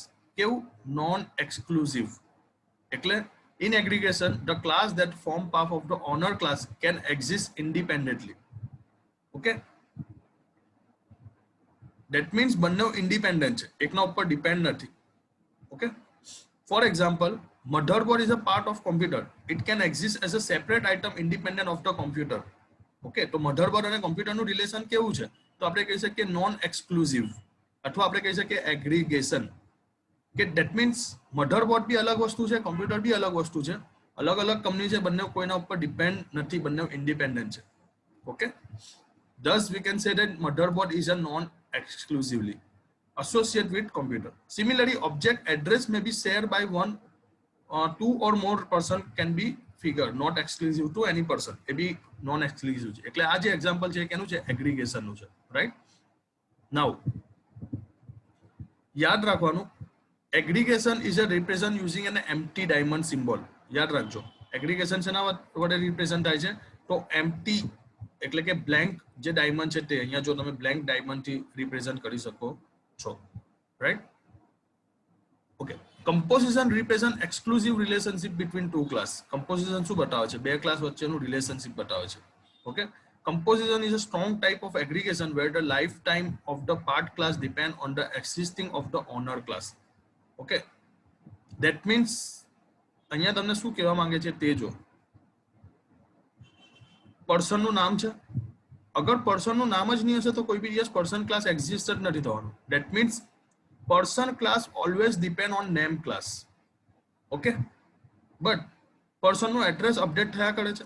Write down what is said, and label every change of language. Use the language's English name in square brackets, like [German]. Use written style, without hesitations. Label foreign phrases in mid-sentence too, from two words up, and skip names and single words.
[Gujarati] કેવું? [English] non exclusive. [Gujarati] એટલે [English] in aggregation the class that form part of the owner class can exist independently. Okay, that means [Gujarati] બંને ઇન્ડિપેન્ડન્ટ છે, એકના ઉપર ડિપેન્ડ નથી. [English] Okay, for example, motherboard is a part of computer. It can exist as a separate item independent of the computer. [Gujarati] Okay, તો motherboard અને computer નું રિલેશન કેવું છે, તો આપણે કહી શકીએ [English] non exclusive, [Gujarati] અથવા આપણે કહી શકીએ એગ્રીગેશન. કે [English] that means [Gujarati] મધરબોર્ડ બી અલગ વસ્તુ છે, કોમ્પ્યુટર બી અલગ વસ્તુ છે, અલગ અલગ કંપની છે, બંને કોઈના ઉપર ડિપેન્ડ નથી, બંને ઇન્ડિપેન્ડન્ટ છે. ઓકે, [English] thus we can say that motherboard is a non exclusively associated with computer. Similarly, object address may be shared by one or two or more person can be figure, not exclusive to any person. [Gujarati] એ બી [English] non exclusive [Gujarati] છે. એટલે આ જે એક્ઝામ્પલ છે કેનું છે, એગ્રીગેશન નું છે, રાઈટ. નાઉ યાદ રાખવાનું, [English] aggregation is a represent using an empty diamond symbol. [Gujarati] યાદ રાખજો, એગ્રીગેશન શેના વડે રિપ્રેઝન્ટ થાય છે, તો empty એટલે કે બ્લેન્ક જે ડાયમંડ છે તે. અહીંયા જો તમે [English] blank diamond [Gujarati] થી રિપ્રેઝન્ટ કરી શકો છો, રાઈટ. [English] okay, composition represent exclusive relationship between two class. [Gujarati] કમ્પોઝિશન શું બતાવે છે, બે ક્લાસ વચ્ચેનું રિલેશનશિપ બતાવે છે. ઓકે, [English] composition is a strong type of aggregation where the lifetime of the part class depend on the existing of the owner class. Okay, that means [Gujarati] અહીંયા તમને શું કહેવા માંગે છે તે જો, પર્સન નું નામ છે, અગર પર્સન નું નામ જ નહીં હશે તો કોઈ બી દિવસ [English] person class [Gujarati] એક્ઝિસ્ટ જ નથી થવાનું. [English] that means person class always depend on name class. okay, but person [Gujarati] નું એડ્રેસ અપડેટ થયા કરે છે.